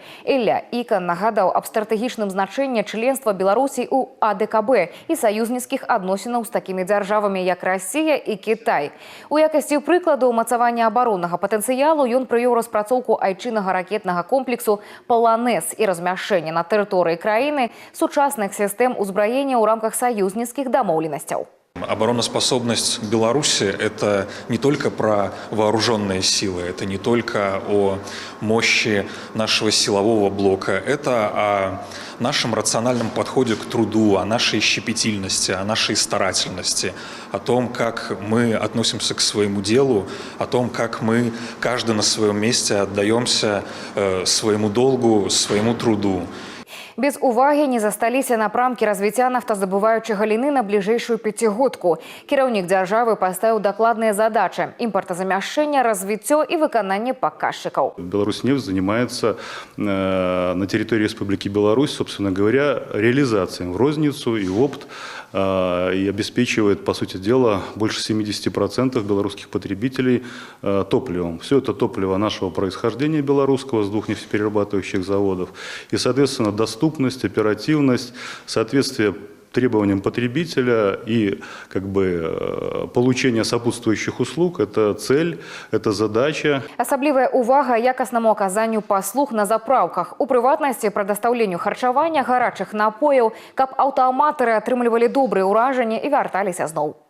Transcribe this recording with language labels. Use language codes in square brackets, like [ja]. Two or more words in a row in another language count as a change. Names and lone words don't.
[be] Ілля Ікан нагадаў аб стратэгічным значэнні членства Беларусі ў АДКБ і саюзніцкіх адносінаў з такімі дзяржавамі, як Расія і Кітай. У якасці прыкладу ўмацавання абароннага патэнцыялу ён прывёў распрацоўку айчыннага ракетнага комплексу «Полонез» і размяшчэнне на тэрыторыі краіны сучасных сістэм узбраення ў рамках саюзніцкіх дамоўленасцяў. [ru] Обороноспособность Беларуси – это не только про вооруженные силы, это не только о мощи нашего силового блока, это о нашем рациональном подходе к труду, о нашей щепетильности, о нашей старательности, о том, как мы относимся к своему делу, о том, как мы каждый на своем месте отдаемся своему долгу, своему труду. [be] Без увагі не засталіся напрамкі развіцця нафтаздабываючай галіны на бліжэйшую пяцігодку. Кіраўнік дзяржавы паставіў дакладныя задачы – імпартазамяшчэнне, развіццё и выкананне паказчыкаў. [ru] Беларусьнефть занимается на территории Республики Беларусь, собственно говоря, реализацией в розницу и в опт, и обеспечивает, по сути дела, больше 70% белорусских потребителей топливом. Все это топливо нашего происхождения белорусского с двух нефтеперерабатывающих заводов. И, соответственно, доступность, оперативность, соответствие требованиям потребителя и получение сопутствующих услуг – это цель, это задача. [be] Асаблівая увага якаснаму аказанню паслуг на заправках. У прыватнасці прадастаўленню харчавання, гарачых напояў, каб аўтааматары атрымлівалі добрыя ўражанні і вярталіся зноў.